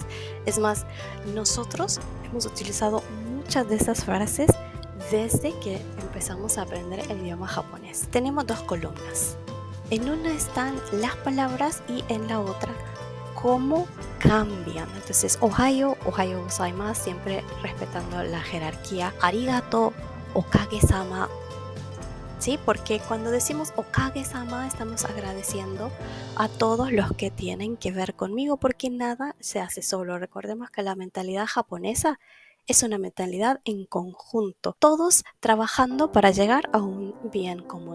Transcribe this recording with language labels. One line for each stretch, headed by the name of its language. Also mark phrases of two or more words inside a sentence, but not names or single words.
Spanish: Es más, nosotros hemos utilizado muchas de esas frases desde que empezamos a aprender el idioma japonés. Tenemos dos columnas. En una están las palabras y en la otra cómo cambian. Entonces,
Japanese: おはようございます,
Spanish: siempre respetando la jerarquía. Arigato, okage-sama. ¿Sí? Porque cuando decimos okage-sama estamos agradeciendo a todos los que tienen que ver conmigo, porque nada se hace solo. Recordemos que la mentalidad japonesa es una mentalidad en conjunto, todos trabajando para llegar a un bien común.